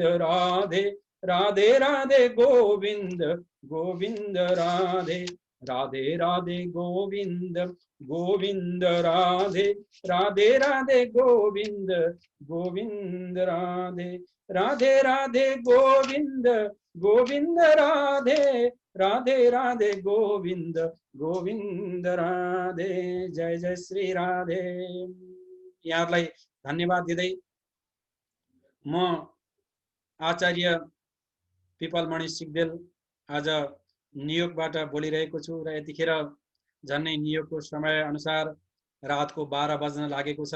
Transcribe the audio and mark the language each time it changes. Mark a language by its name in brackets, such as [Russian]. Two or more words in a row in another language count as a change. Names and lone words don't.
[Hindi] राधे, राधे राधे गोविंद गोविंद राधे, राधे राधे गोविंद गोविंद राधे, राधे राधे गोविंद गोविंद राधे, राधे राधे गोविंद गोविंद राधे, राधे राधे गोविंद गोविंद राधे। जय जय श्री राधे। [Nepali] यहाँहरूलाई धन्यवाद दिँदै म आचार्य पिपलमणि सिग्देल आज न्युयोर्कबाट बोलिरहेको छु र यतिखेर झन्नै न्युयोर्कको समय अनुसार रातको 12 बज्न लागेको छ।